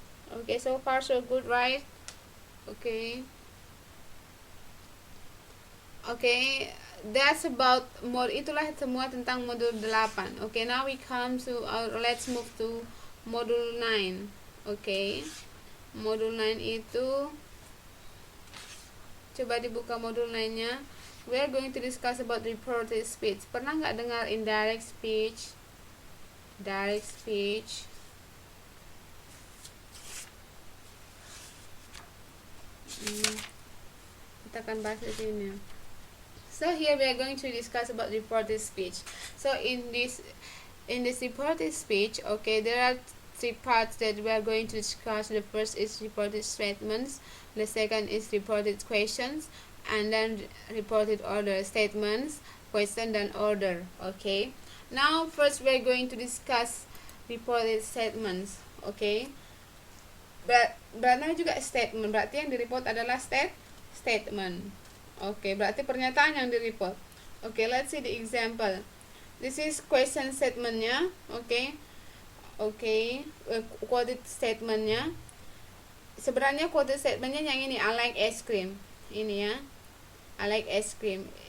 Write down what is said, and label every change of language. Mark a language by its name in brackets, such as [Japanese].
[English] Okay, so far so good, right? Okay. [Indonesian] Okay, [English] that's about [Indonesian] itulah semua tentang modul 8. [English] Okay, now we come to let's move to modul 9. Okay. [Indonesian] Modul 9 itu coba dibuka modul 9-nya. [English] We are going to discuss about reported speech. [Indonesian] Pernah nggak dengar [English] indirect speech? Direct speech. [Indonesian] Kita akan bahas di sini. [English] So here we are going to discuss about reported speech. So in this reported speech, okay, there are 3 parts that we are going to discuss. The first is reported statements, the second is reported questions, and then reported order. Statements, question, dan order. Okay. Now first we are going to discuss reported statements. Okay. [Indonesian] Berarti juga statement, berarti yang direport adalah statement. Oke, berarti pernyataan yang direport. [English] Oke, let's see the example. This is question statementnya. Oke, quoted statementnya. [Indonesian] Sebenarnya quoted statementnya yang ini, [English] I like ice cream. [Indonesian] Ini ya, I like ice cream.